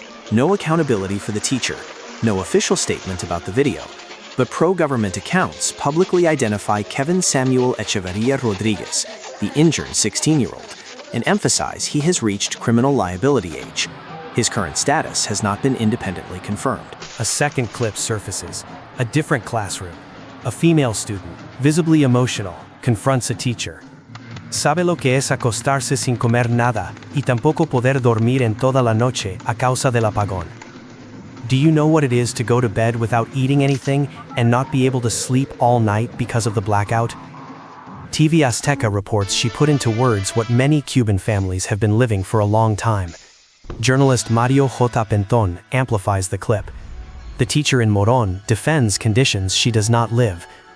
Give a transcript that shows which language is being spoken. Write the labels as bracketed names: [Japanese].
[English] No accountability for the teacher, no official statement about the video, but pro-government accounts publicly identify Kevin Samuel Echeverria Rodriguez, the injured 16-year-old, and emphasize he has reached criminal liability age. His current status has not been independently confirmed. A second clip surfaces. A different classroom. A female student, visibly emotional, confronts a teacher. [Spanish] Sabe lo que es acostarse sin comer nada y tampoco poder dormir en toda la noche a causa del apagón. [English] Do you know what it is to go to bed without eating anything and not be able to sleep all night because of the blackout? TV Azteca reports she put into words what many Cuban families have been living for a long time. Journalist Mario J. Penton amplifies the clip. The teacher in Morón defends conditions she does not live.